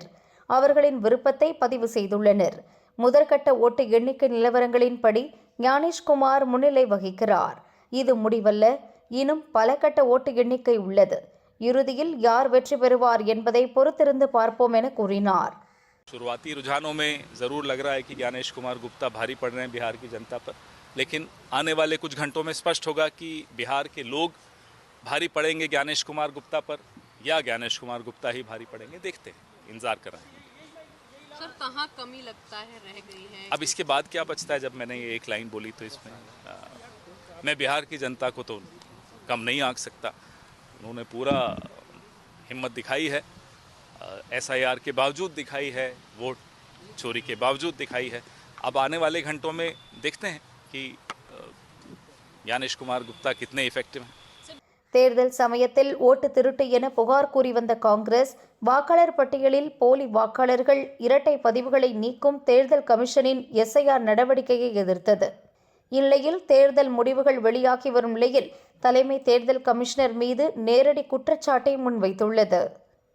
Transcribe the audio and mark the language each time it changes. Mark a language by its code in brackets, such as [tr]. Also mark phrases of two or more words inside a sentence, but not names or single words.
[ta] அவர்களின் விருப்பத்தை பதிவு செய்துள்ளனர். முதற்கட்ட ஓட்டு எண்ணிக்கை நிலவரங்களின்படி ஞானேஷ்குமார் முன்னிலை வகிக்கிறார். இது முடிவல்ல, இன்னும் பல கட்ட ஓட்டு எண்ணிக்கை உள்ளது. இறுதியில் யார் வெற்றி பெறுவார் என்பதை பொறுத்திருந்து பார்ப்போம் என கூறினார். [hi] शुरुआती रुझानों में ज़रूर लग रहा है कि ज्ञानेश कुमार गुप्ता भारी पड़ रहे हैं बिहार की जनता पर, लेकिन आने वाले कुछ घंटों में स्पष्ट होगा कि बिहार के लोग भारी पड़ेंगे ज्ञानेश कुमार गुप्ता पर या ज्ञानेश कुमार गुप्ता ही भारी पड़ेंगे. देखते हैं, इंतजार कर रहे हैं. सर, कहाँ कमी लगता है रह गई है? अब इसके बाद क्या बचता है? जब मैंने ये एक लाइन बोली तो इसमें मैं बिहार की जनता को तो कम नहीं आंक सकता. उन्होंने पूरा हिम्मत दिखाई है, एसआईआर के बावजूद दिखाई है, वोट चोरी के बावजूद दिखाई है. अब आने वाले घंटों में देखते हैं कि ज्ञानेश कुमार गुप्ता कितने इफेक्टिव हैं. [ta] தேர்தல் சமயத்தில் ஓட்டு திருட்டு என புகார் கூறி வந்த காங்கிரஸ் வாக்காளர் பட்டியலில் போலி வாக்காளர்கள், இரட்டை பதிவுகளை நீக்கும் தேர்தல் கமிஷனின் எஸ்ஐஆர் நடவடிக்கையை எதிர்த்தது. இந்நிலையில் தேர்தல் முடிவுகள் வெளியாகி வரும் நிலையில் தலைமை தேர்தல் கமிஷனர் மீது நேரடி குற்றச்சாட்டை முன்வைத்துள்ளது.